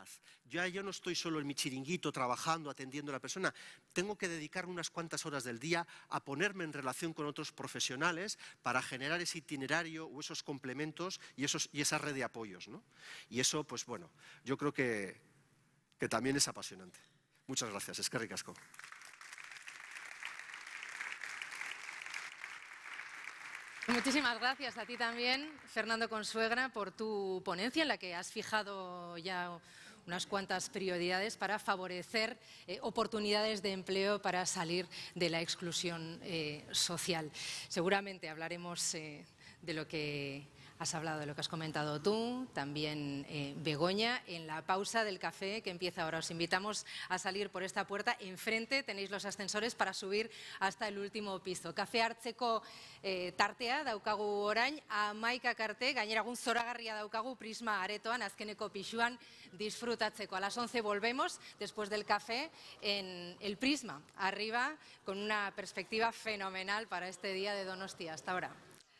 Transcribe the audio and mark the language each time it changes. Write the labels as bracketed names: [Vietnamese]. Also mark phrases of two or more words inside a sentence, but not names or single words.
[Spanish] Yo no estoy solo en mi chiringuito trabajando, atendiendo a la persona. Tengo que dedicar unas cuantas horas del día a ponerme en relación con otros profesionales para generar ese itinerario o esos complementos y esa red de apoyos, ¿no? Y eso, pues bueno, yo creo que también es apasionante. Muchas gracias. [Basque] Eskerrik asko. [Spanish] Muchísimas gracias a ti también, Fernando Consuegra, por tu ponencia en la que has fijado ya unas cuantas prioridades para favorecer oportunidades de empleo para salir de la exclusión social. Seguramente hablaremos de lo que has hablado, de lo que has comentado tú, también Begoña, en la pausa del café que empieza ahora. Os invitamos a salir por esta puerta. Enfrente tenéis los ascensores para subir hasta el último piso. [Basque] Kafe hartzeko tartea daukagu orain, 11 arte, gainera egun zoragarria daukagu Prisma aretoan, azkeneko pisuan disfrutatzeko. [Spanish] A las 11 volvemos, después del café, en el Prisma, arriba, con una perspectiva fenomenal para este día de Donostia. Hasta ahora.